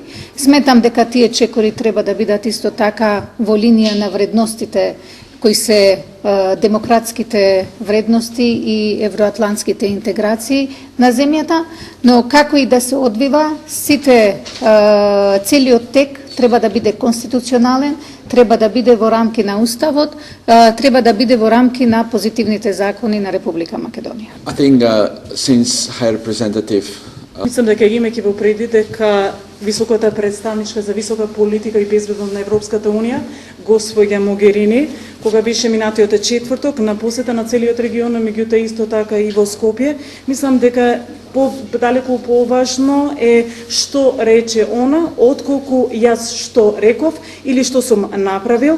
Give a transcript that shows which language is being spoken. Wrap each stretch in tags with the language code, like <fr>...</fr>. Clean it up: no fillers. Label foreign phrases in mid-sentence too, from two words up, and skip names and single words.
<mk>Сметам дека тие чекори треба да бидат исто така во линија на вредностите кои се демократските вредности и евроатлантските интеграции на земјата, но како и да се одвива, целиот тек треба да биде конституционален, треба да биде во рамки на Уставот, треба да биде во рамки на позитивните закони на Република Македонија.</mk> <en>I think since High Representative</en> <mk>Мислам дека имајќи во предвид дека високата представничка за висока политика и безбедност на Европската унија, госпоѓа Могерини, кога беше минатиот четврток на посета на целиот регион, меѓутоа исто така и во Скопје, мислам дека далеку поважно е што рече она, отколку јас што реков или што сум направил.</mk>